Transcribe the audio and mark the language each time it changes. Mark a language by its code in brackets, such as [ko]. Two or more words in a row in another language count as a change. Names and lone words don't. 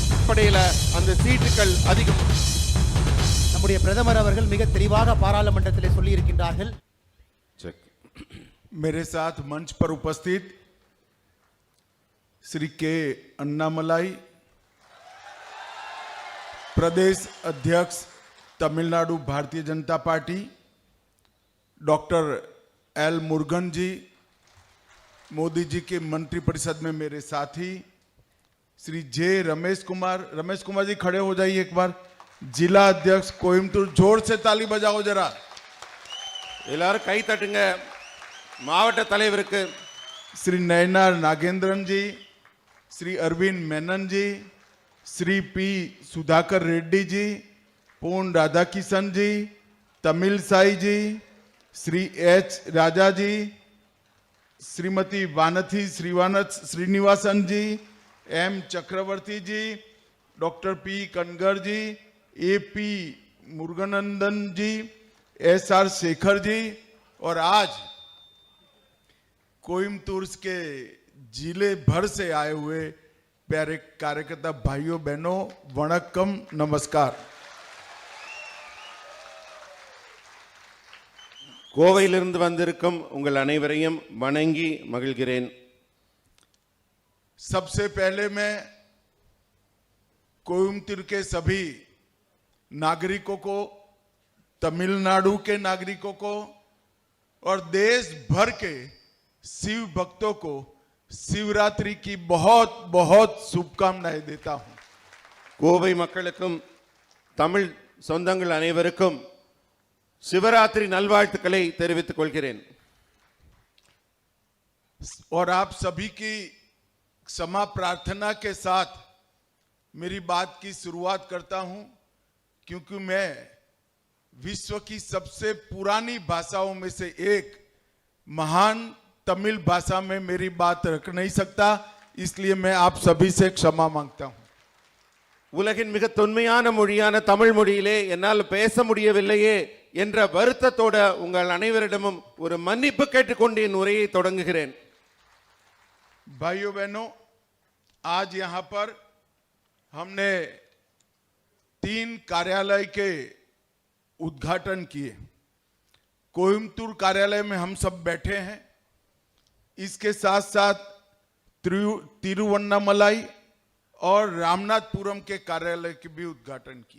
[ta] அடிப்படையில் அந்த சீட்டுகள் அதிகம். நம்முடைய பிரதமர் அவர்கள் மிக தெளிவாக பாராளுமன்றத்திலே சொல்லி இருக்கின்றார்கள். [hi] मेरे साथ मंच पर उपस्थित श्री के अन्नामलाई, प्रदेश अध्यक्ष तमिलनाडु भारतीय जनता पार्टी, डॉक्टर एल मुरुगन जी, मोदी जी के मंत्रिपरिषद में मेरे साथी श्री जे रमेश कुमार जी खड़े हो जाइए एक बार, जिला अध्यक्ष कोयम्बटूर, जोर से ताली बजाओ जरा, [ta] எல்லாரும் கை தட்டுங்க மாவட்ட தலைவருக்கு. [hi] श्री नयनार नागेंद्रन जी, श्री अरविंद मेनन जी, श्री पी सुधाकर रेड्डी जी, पूर्ण राधाकिशन जी, तमिल साई जी, श्री एच राजा जी, श्रीमती वानथी श्रीनिवासन जी, एम चक्रवर्ती जी, डॉक्टर पी कनगर जी, ए पी मुरुगनंदन जी, एस आर शेखर जी, और आज कोयम्बटूर के जिले भर से आए हुए प्यारे कार्यकर्ता भाइयों बहनों, वणक्कम, नमस्कार. [ta] கோவையிலிருந்து வந்திருக்கும் உங்கள் அனைவரையும் வணங்கி மகிழ்கிறேன். [hi] सबसे पहले मैं कोयम्बटूर के सभी नागरिकों को, तमिलनाडु के नागरिकों को और देश भर के शिव भक्तों को शिवरात्रि की बहुत बहुत शुभकामनाएं देता हूं. [ta] கோவை மக்களுக்கும் தமிழ் சொந்தங்கள் அனைவருக்கும் சிவராத்திரி நல்வாழ்த்துக்களை தெரிவித்துக் கொள்கிறேன். [hi] और आप सभी की क्षमा प्रार्थना के साथ मेरी बात की शुरुआत करता हूं, क्योंकि मैं विश्व की सबसे पुरानी भाषाओं में से एक महान तमिल भाषा में मेरी बात रख नहीं सकता, इसलिए मैं आप सभी से क्षमा मांगता हूं. [ta] உலகின் மிக தொன்மையான மொழியான தமிழ் மொழியிலே என்னால் பேச முடியவில்லையே என்ற வருத்தத்தோட உங்கள் அனைவரிடமும் ஒரு மன்னிப்பு கேட்டுக்கொண்டு என் உரையை தொடங்குகிறேன். [hi] भाइयों बहनों, आज यहां पर हमने 3 कार्यालय के उद्घाटन किए. कोयम्बटूर कार्यालय में हम सब बैठे हैं, इसके साथ साथ तिरुवन्नामलाई और रामनाथपुरम के कार्यालय के भी उद्घाटन किए.